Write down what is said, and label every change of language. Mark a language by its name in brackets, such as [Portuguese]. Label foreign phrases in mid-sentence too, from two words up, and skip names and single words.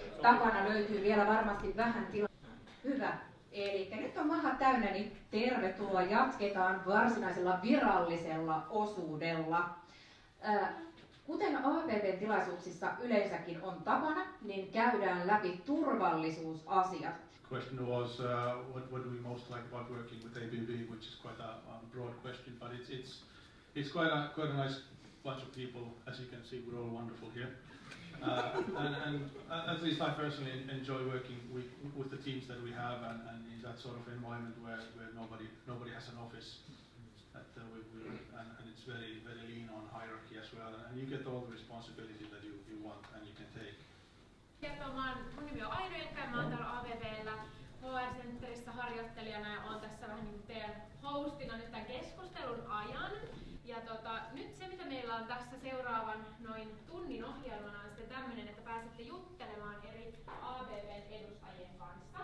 [Finnish] Takana löytyy vielä varmasti vähän tilaa. Hyvä. Eli nyt on maha täynnä, niin tervetuloa. Jatketaan varsinaisella virallisella osuudella. Kuten APP:n tilaisuuksissa yleensäkin on tapana, niin käydään läpi turvallisuusasiat. [English] Question was what do we most like about working with ABB, which is quite a broad question, but it's quite a nice bunch of people. As you can see, we're all wonderful here, and at least I personally enjoy working with the teams that we have, and in that sort of environment where nobody has an office. and it's very lean on hierarchy as well, and you get all the responsibility that you want and you can take. [Finnish] Mun nimi on Aino Ekka ja mä oon täällä AVV:llä HR Centerissä harjoittelijana ja oon tässä vähän niin teidän hostina nyt tämän keskustelun ajan. Ja nyt se mitä meillä on tässä seuraavan noin tunnin ohjelmana on sitten tämmönen, että pääsette juttelemaan eri AVV:n edustajien kanssa.